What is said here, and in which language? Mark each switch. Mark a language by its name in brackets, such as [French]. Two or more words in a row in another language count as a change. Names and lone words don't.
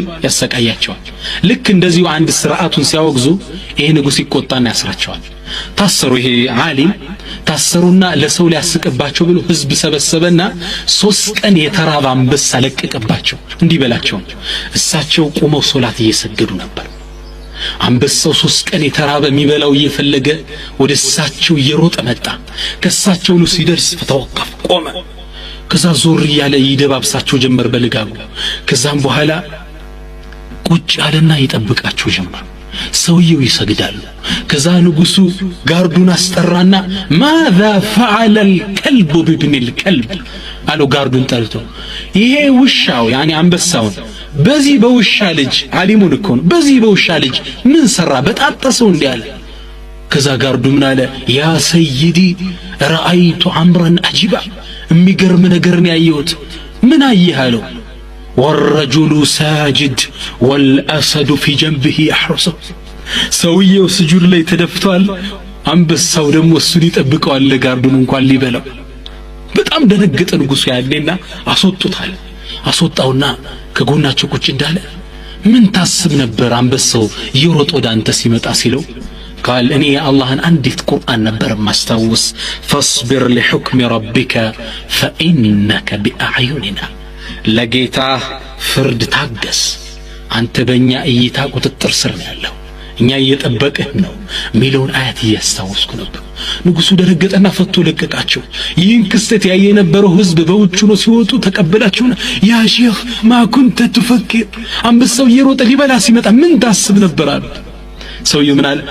[Amharic] ያሰቃያቸዋል። ልክ እንደዚሁ አንድ ስርዓቱን ሲያወግዙ ይሄ ንጉሥ ይቆጣና ያስራቸዋል። ታሰሩ። ይሄ ዓሊም ታሰሩና ለሰው ሊያስቅባቸው ብሎ ህዝብ ሰበሰበና 3 ቀን የተራበ አንበሳ ለቀቀባቸው እንዲበላቸው። እሳቸው ቆመው ሶላት እየሰገዱ ነበር። አንበሳው 3 ቀን የተራበ የሚበላው እየፈለገ ወደ እሳቸው እየሮጠ መጣ። ከእሳቸው ነው ሲደርስ ፈተወቀፍ ቆመ። ከዛ ዞር እያለ ይደባብሳቸው ጀመር በልጋጉ። ከዛም በኋላ ቁጭ አለና ይጠብቃቸው ጀመር። ሰውየው ይሰግዳሉ። ከዛ ንጉሱ ጋርዱን አስጠራና [Arabic] ماذا فعل الكلب بابن الكلب [Amharic] አለው። ጋርዱን ጠርቶ ይሄ ውሻው ያኒ አንበሳውን በዚህ በውሻ ልጅ ዓሊሙን እኮ ነው በዚህ በውሻ ልጅ ምን ሰራ በጣጠሰው እንዲያለ። ከዛ ጋርዱ ምን አለ? [Arabic] يا سيدي رأيت أمرا عجيبا፣ [Amharic] የሚገርም ነገርን ያየሁት። ምን አየህ አለው? [Arabic] والرجل ساجد والأسد في جنبه يحرسه። [Amharic] ሰውየው ስጁድ ላይ ተደፍቷል፣ አንበሳው ደግሞ እሱን ይጠብቀዋል ለጋርዱን እንኳን ሊበላው። በጣም ደነገጠ ንጉሱ ያለና አስወጡታል። አስወጣውና ከጎናቸው ቁጭ እንዳለ ምን ታስብ ነበር አንበሳው እየሮጠ ወደ አንተ ሲመጣ ሲለው قال እኔ የአላህን አንዲት ቁርአን ነበር ማስታወስ [Arabic] فاصبر لحكم ربك فإنك بأعيننا [Amharic] ለጌታ ፍርድ ታገስ፣ አንተ በእኛ እይታ ቁጥጥር ስር ነው ያለው፣ እኛ እየጠበቅህ ነው ሚለውን አያት እያስታወስኩ ነበር። ንጉሱ ደረገጠና ፈቶ ለቀቃቸው። ይህን ክስተት ያየ የነበረው ህዝብ በውጭ ነው ሲወጡ ተቀበላቸውና [Arabic] يا شيخ ما كنت تفكر፣ [Amharic] አንበሳው እየሮጠ ሊበላ ሲመጣ ምን ታስብ ነበር አሉት። ሰውየው ምን አለ?